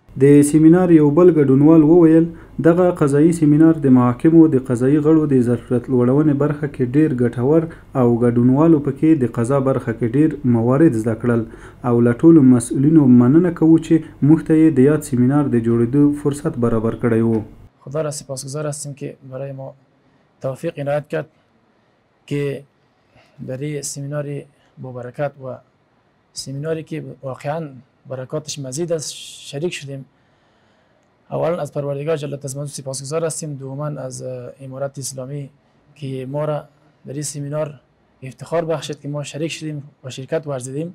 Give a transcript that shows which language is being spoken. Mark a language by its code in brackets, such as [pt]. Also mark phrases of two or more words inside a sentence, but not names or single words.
[ps] د سیمینار یو بل ګډونوال وویل دغه قضایي سیمینار د محاکمو د قضایي غړو د ظرفیت لوړونې برخه کې ډېر ګټور او ګډونوالو پکې د قضا برخه کې ډېر موارد زده کړل او له ټولو مسؤلینو مننه کوو چې موږ ته یې د یاد سیمینار د جوړېدو فرصت برابر کړی و. [fa] خدا را سپاسگزار هستیم که برای ما توفیق عنایت کرد که در این سیمینار با برکت و سیمیناری که واقعا برکاتش مزید است شریک شدیم. اولا از پروردگار جل تزمانو سپاسگزار هستیم، دوما از امارت اسلامی که ما را در این سیمینار افتخار بخشید که ما شریک شدیم و شرکت ورزیدیم.